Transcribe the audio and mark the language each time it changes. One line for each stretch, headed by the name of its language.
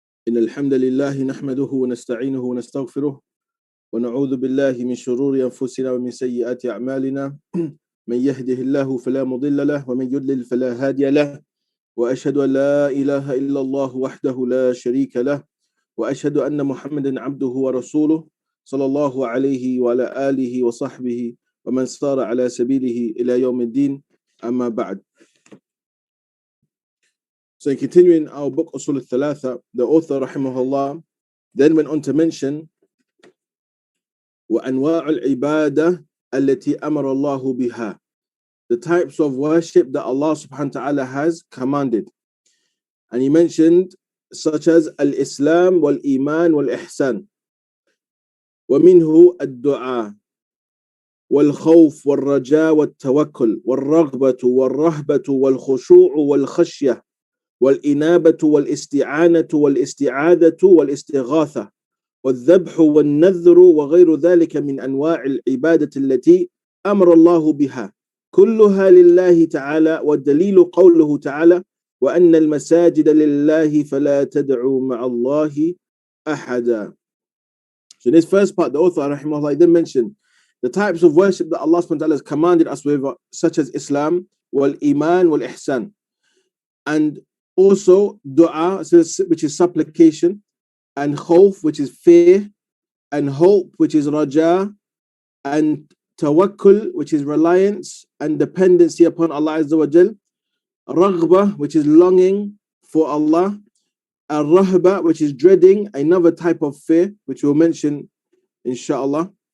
Arabic: إن الحمد لله نحمده ونستعينه ونستغفره ونعوذ بالله من شرور أنفسنا ومن سيئات أعمالنا من يهده الله فلا مضل له ومن يضلل فلا هادي له وأشهد أن لا إله إلا الله وحده لا شريك له وأشهد أن محمدا عبده ورسوله صلى الله عليه وعلى آله وصحبه ومن سار على سبيله إلى يوم الدين أما بعد.
English: So continuing our book Usul al-Thalatha, the author rahimahullah then went on to mention
Arabic: وأنواع العبادة التي أمر الله بها,
English: the types of worship that Allah subhanahu wa ta'ala has commanded. And he mentioned such as al-Islam wal-Iman wal-Ihsan,
Arabic: ومنه الدعاء والخوف والرجاء والتوكل والرغبة والرهبة والخشوع والخشية والإنابة والاستعانة والاستعاذة والاستغاثة والذبح والنذر وغير ذلك من أنواع العبادة التي أمر الله بها كلها لله تعالى. والدليل قوله تعالى وأن المساجد لله فلا تدعوا مع الله أحدا.
English: So in this first part, the author rahimahullah then mentioned the types of worship that Allah subhanahu wa ta'ala has commanded us with, such as Islam, wal Iman, wal Ihsan, and also dua, which is supplication, and khawf, which is fear, and hope, which is raja, and tawakkul, which is reliance and dependency upon Allah Azza wa Jal, raghbah, which is longing for Allah, al-rahba, which is dreading, another type of fear, which we'll mention inshallah,